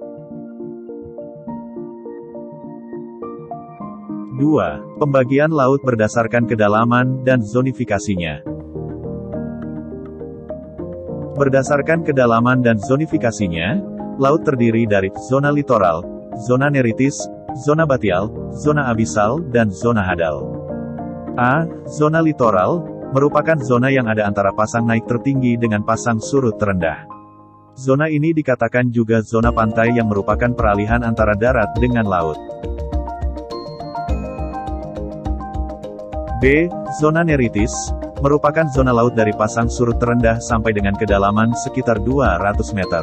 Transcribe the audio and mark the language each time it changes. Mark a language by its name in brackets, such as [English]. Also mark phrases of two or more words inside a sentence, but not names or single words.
[Indonesian] 2. Pembagian laut berdasarkan kedalaman dan zonifikasinya. Berdasarkan kedalaman dan zonifikasinya, laut terdiri dari zona litoral, zona neritis, zona batial, zona abisal, dan zona hadal. A. Zona litoral, merupakan zona yang ada antara pasang naik tertinggi dengan pasang surut terendah. Zona ini dikatakan juga zona pantai yang merupakan peralihan antara darat dengan laut. B. Zona neritis, merupakan zona laut dari pasang surut terendah sampai dengan kedalaman sekitar 200 meter.